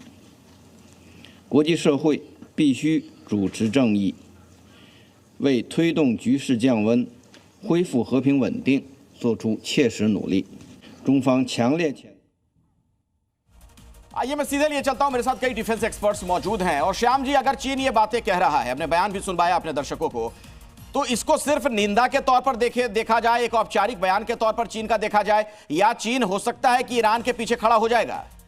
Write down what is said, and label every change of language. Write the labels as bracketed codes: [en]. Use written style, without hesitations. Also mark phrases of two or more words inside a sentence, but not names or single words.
[zh] 国际社会必须主持正义，为推动局势降温、恢复和平稳定做出切实努力。中方强烈谴。 [hi] आइए मैं सीधे लिए चलता हूं, मेरे साथ कई डिफेंस एक्सपर्ट्स मौजूद हैं। और श्याम जी, अगर चीन ये बातें कह रहा है, अपने बयान भी सुनवाया अपने दर्शकों को, तो इसको सिर्फ निंदा के तौर पर देखा जाए, एक औपचारिक बयान के तौर पर चीन का देखा जाए, या चीन हो सकता है कि ईरान के पीछे खड़ा हो जाएगा?